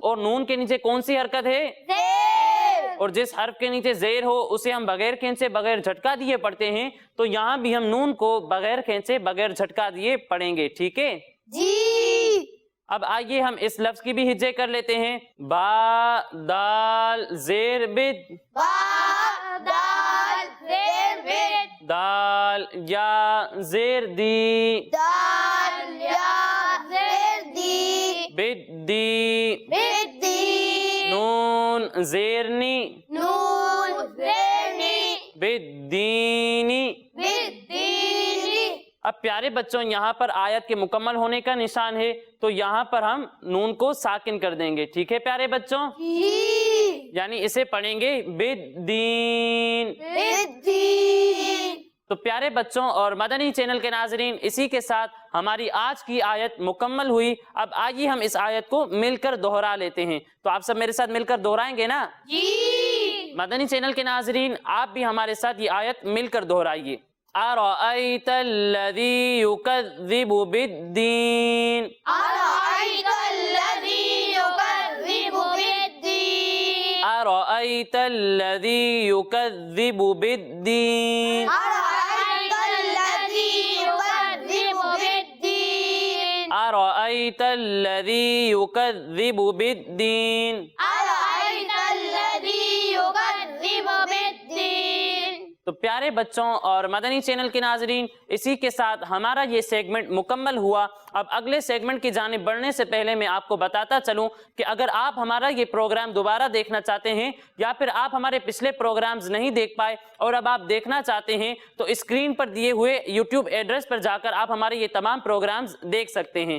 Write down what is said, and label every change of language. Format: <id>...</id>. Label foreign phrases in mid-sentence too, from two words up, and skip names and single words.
<ur>اور نون کے نیچے کون سی حرکت ہے؟ زیر. اور جس حرف کے نیچے زیر ہو اسے ہم بغیر کھینچے بغیر جھٹکا دیے پڑھتے ہیں. تو یہاں بھی ہم نون کو بغیر کھینچے بغیر جھٹکا دیے پڑھیں گے. ٹھیک ہے؟ جی. اب آئیے ہم اس لفظ کی بھی ہجے کر لیتے ہیں. با دال زیر بد با دال زیر بد. دال یا زیر دی دال یا زیر دی. بد دی بد دی. نون زیر نی نون زیر نی. بد دینی. بد دینی. اب پیارے بچوں یہاں پر آیت کے مکمل ہونے کا نشان ہے تو یہاں پر ہم نون کو ساکن کر دیں گے. ٹھیک ہے پیارے بچوں؟ جی. یعنی اسے پڑھیں گے بالدین. بد دین. تو پیارے بچوں اور مدنی چینل کے ناظرین اسی کے ساتھ ہماری آج کی آیت مکمل ہوئی. اب آئیے ہم اس آیت کو مل کر دوہرا لیتے ہیں. تو آپ سب میرے ساتھ مل کر دوہرائیں گے نا؟ جی. مدنی چینل کے ناظرین آپ بھی ہمارے ساتھ یہ آیت مل کر دوہرائیے.</ur> <ar>أرأيت الذي يكذب بالدين أرأيت الذي يكذب بالدين. أرأيت الذي يكذب بالدين أرأيت الذي يكذب بالدين. أرأيت الذي يكذب بالدين. أرأيت الذي يكذب بالدين.</ar> <ur>تو پیارے بچوں اور مدنی چینل کے ناظرین، اسی کے ساتھ ہمارا یہ سیگمنٹ مکمل ہوا۔ اب اگلے سیگمنٹ کی جانب بڑھنے سے پہلے میں آپ کو بتاتا چلوں کہ اگر آپ ہمارا یہ پروگرام دوبارہ دیکھنا چاہتے ہیں یا پھر آپ ہمارے پچھلے پروگرامز نہیں دیکھ پائے اور اب آپ دیکھنا چاہتے ہیں تو اسکرین پر دیے ہوئے یوٹیوب ایڈریس پر جا کر آپ ہمارے یہ تمام پروگرامز دیکھ سکتے ہیں۔</ur>